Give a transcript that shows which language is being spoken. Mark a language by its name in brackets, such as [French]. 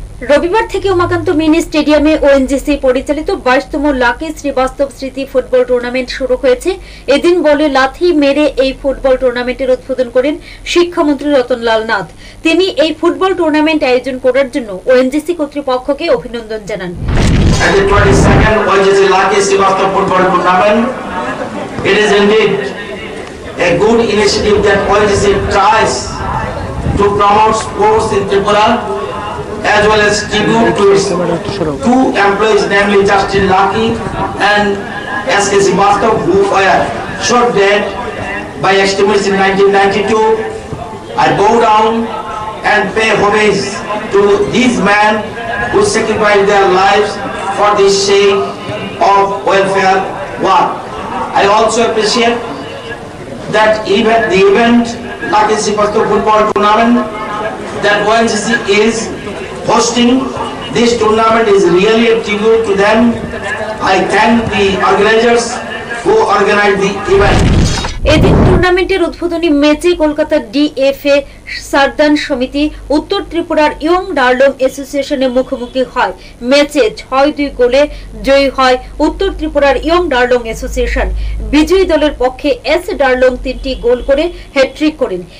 [Bangla] রবিবার থেকে উমাকান্ত মিনি স্টেডিয়ামে ওএনজিসি পরিচালিত 22তম লাকি শ্রীবাস্তব স্মৃতি ফুটবল টুর্নামেন্ট শুরু হয়েছে। এদিন বলে লাথি মেরে এই ফুটবল টুর্নামেন্টের উদ্বোধন করেন শিক্ষামন্ত্রী রতনলাল নাথ। তিনি এই ফুটবল টুর্নামেন্ট আয়োজন করার জন্য ওএনজিসি কর্তৃপক্ষকে অভিনন্দন জানান। [English] It is indeed a good initiative that ONGC tries to promote sports in Tripura, as well as tribute to its two employees, namely Justin Lucky and S.K. Srivastava, who were shot dead by extremists in 1992. I bow down and pay homage to these men who sacrificed their lives for the sake of welfare work. I also appreciate that the event, Lucky Srivastava Football Tournament, that ONGC is hosting this tournament is really a tribute to them. I thank the organizers who organized the event. [Bangla] এদিন টুর্নামেন্টের উদ্বোধনী ম্যাচে কলকাতার DFA সারদান সমিতি উত্তর ত্রিপুরার young Darlong অ্যাসোসিয়েশনের মুখোমুখি হয়। ম্যাচে 6-2 গোলে জয়ী হয় উত্তর ত্রিপুরার ইয়ং ডার্লং অ্যাসোসিয়েশন। বিজয়ী দলের পক্ষে এস ডার্লং 3টি গোল করে হ্যাট্রিক করেন।